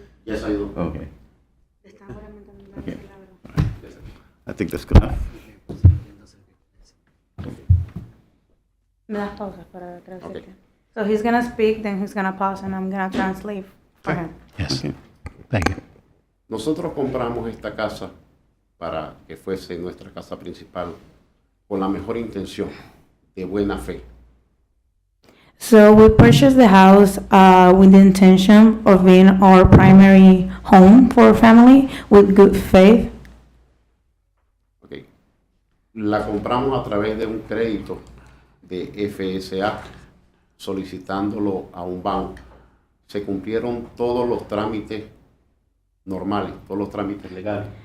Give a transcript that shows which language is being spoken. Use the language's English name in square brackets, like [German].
[English] Yes, I do. Okay. [Spanish] Están juramentando la [English] Okay. [Spanish] verdad. [English] I think that's good enough. [Spanish] Me das pausas para traducirte. [English] So he's gonna speak, then he's gonna pause, and I'm gonna translate for him. Yes. Okay. Thank you. [Spanish] Nosotros compramos esta casa para que fuese nuestra casa principal con la mejor intención, de buena fe. [English] So we purchased the house with the intention of being our primary home for our family with good faith. Okay. [Spanish] La compramos a través de un crédito de FSA, solicitándolo a un banco. Se cumplieron todos los trámites normales, todos los trámites legales.